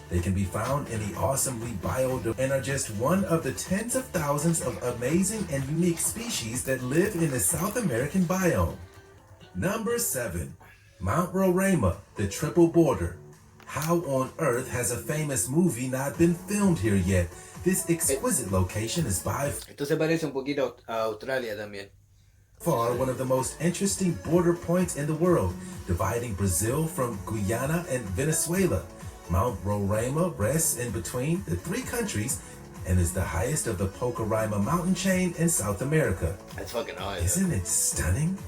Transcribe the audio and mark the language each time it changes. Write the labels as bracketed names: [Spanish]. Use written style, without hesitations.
[English] They can be found in the awesomely biodiverse and are just one of the tens of thousands of amazing and unique species that live in the South American biome. Number 7. Mount Roraima, the Triple Border. How on earth has a famous movie not been filmed here yet? This exquisite location is by [Spanish] Esto se parece un poquito a Australia también. [English] far one of the most interesting border points in the world, dividing Brazil from Guyana and Venezuela. Mount Roraima rests in between the 3 countries and is the highest of the Pacaraima mountain chain in South America. That's fucking high. Isn't it stunning?